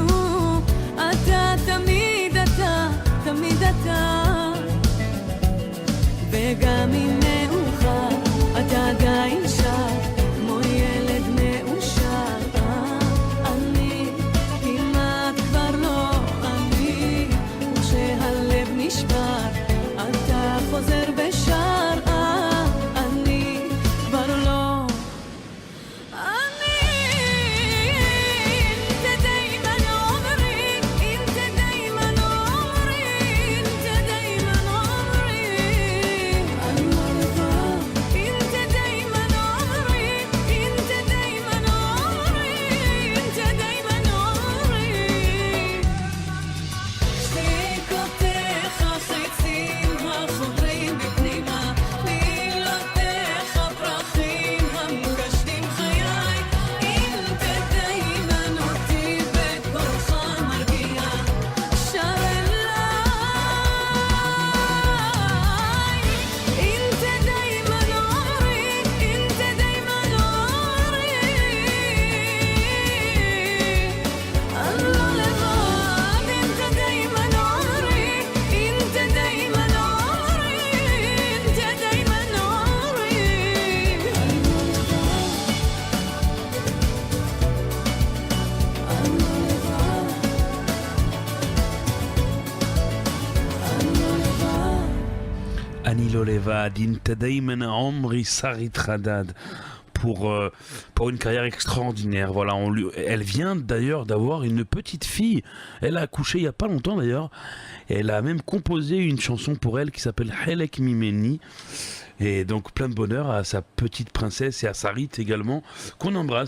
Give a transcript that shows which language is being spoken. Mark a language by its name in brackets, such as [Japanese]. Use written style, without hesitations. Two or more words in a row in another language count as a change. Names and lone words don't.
[Hebrew] אתה תמיד אתה, תמיד אתה, וגם אם מאוחר אתה עדיין שר כמו ילד מאושר. אני כמעט כבר לא אני, וכשהלב נשבר אתה חוזר ושר. אני כבר לא אני. [Arabic] انت دايما عمري، انت دايما عمري، انت دايما عمري. [Hebrew] אני לא לבד. [Arabic] انت دايما عمري، انت دايما عمري، انت دايما عمري. [Hebrew] שתיקותיך חיצים החודרים בפנימה, מילותיך פרחים המוקשנים חיי. [Arabic] انت دايما [Hebrew] אותי בקולך מרגיע, שר אליי. [Arabic] انت دايما عمري، انت دايما عمري. [Hebrew] אני לא לבד. [Arabic] انت دايما عمري، انت دايما عمري، انت دايما عمري. [Hebrew] אני לא לבד. [French] Ani lo levad, Inte Dayman Omri, Sarit Hadad. Pour une carrière extraordinaire. Voilà, elle vient d'ailleurs d'avoir une petite fille. Elle a accouché il n'y a pas longtemps d'ailleurs. Elle a même composé une chanson pour elle qui s'appelle Helek Mimeni. Et donc plein de bonheur à sa petite princesse et à Sarit également, qu'on embrasse.